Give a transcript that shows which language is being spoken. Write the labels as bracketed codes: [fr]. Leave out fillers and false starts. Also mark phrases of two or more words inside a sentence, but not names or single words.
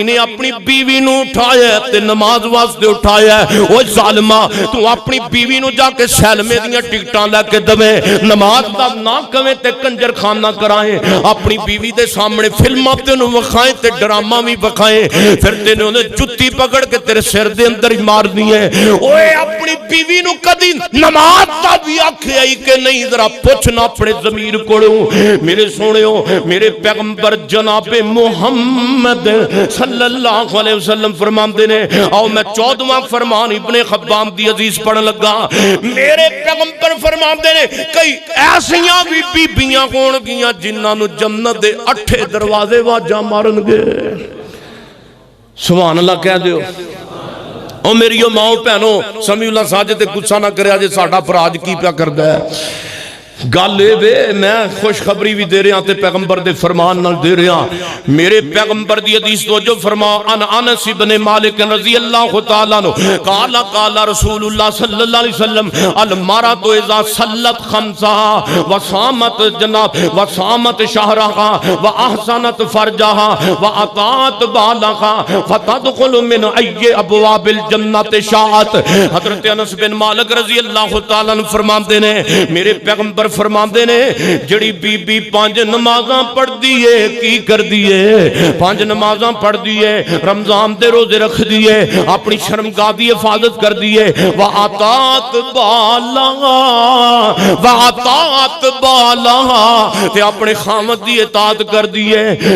[pa] نے اپنی بیوی نوں اٹھایا تے نماز واسطے اٹھایا او ظالما تو اپنی بیوی نوں جا کے سینما دیاں ٹکٹاں لے کے دیوے نماز دا نہ کہوے تے کنجر خانہ کرائے اپنی بیوی دے سامنے فلماں تینوں وکھائے تے ڈرامہ بھی وکھائے فیر تینوں جتی پھڑ کے تیرے سر دے اندر ہی مار دی ہے اوئے اپنی بیوی نوں کدی نماز دا بھی آکھیا ہی کہ نہیں ذرا پچھنا اپنے ضمیر کولوں میرے سوہنیو میرے پیغمبر جناب محمد [ar] صلى الله عليه وسلم [pa] فرماندے نے آؤ میں 14واں فرمان ابن خباب دی حدیث پڑھن لگا میرے پیغمبر فرماندے نے کئی ایسیاں بھی بیبیاں ہوݨگیاں جنہاں نوں جنت دے 8 دروازے واجاں مارنگے [ar] سبحان الله [pa] کہہ دیو او میریو ماؤ بھیݨو سمیع اللہ ساجد تے غصہ نہ کرے جے ساڈا فراز کی پیا کردا ہے گل اے وے میں خوشخبری بھی دے رہا تے پیغمبر دے فرمان نال دے رہا. میرے پیغمبر دی حدیث توجہ فرما, [ar] عن أنس بن مالك رضي الله تعالى عنه قال قال رسول الله صلى الله عليه وسلم المرأة إذا صلت خمسها وصامت جناب وصامت شهرها وأحصنت فرجها وأطاعت بعلها فتدخل من أي أبواب الجنة شاءت. [pa] حضرت انس بن مالک رضی اللہ تعالیٰ عنہ فرماندے نے، میرے پیغمبر فرماندے نے، جیڑی بیبی 5 نمازاں پڑھدی ہے کی کر دی ہے، 5 نمازاں پڑھدی ہے، رمضان دے روزے رکھ دی ہے، اپنی شرمگاہ دی حفاظت کر دی ہے, [ar] وأطاعت بعلها [pa] تے اپنے خاوند دی اطاعت کر دی ہے.